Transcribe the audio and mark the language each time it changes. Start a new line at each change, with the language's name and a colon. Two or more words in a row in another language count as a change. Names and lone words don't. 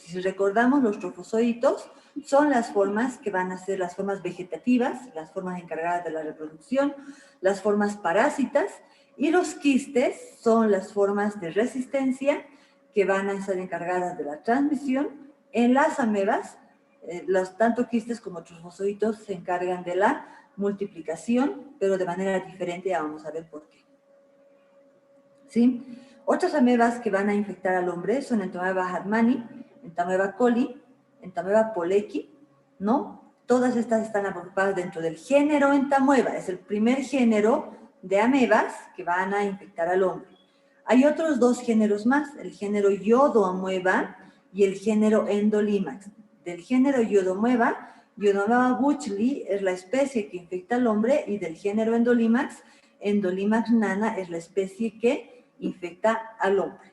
Spanish: Si recordamos, los trofozoitos son las formas que van a ser las formas vegetativas, las formas encargadas de la reproducción, las formas parásitas, y los quistes son las formas de resistencia que van a estar encargadas de la transmisión. En las amebas, tanto quistes como trofozoitos se encargan de la multiplicación, pero de manera diferente, ya vamos a ver por qué. ¿Sí? Otras amebas que van a infectar al hombre son Entamoeba hartmanni, Entamoeba coli, Entamoeba polecki, ¿no? Todas estas están agrupadas dentro del género Entamoeba, es el primer género de amebas que van a infectar al hombre. Hay otros dos géneros más, el género Yodoamoeba y el género Endolimax. Del género Yodoamoeba, Yodoamoeba buchli es la especie que infecta al hombre, y del género Endolimax, Endolimax nana es la especie que infecta al hombre.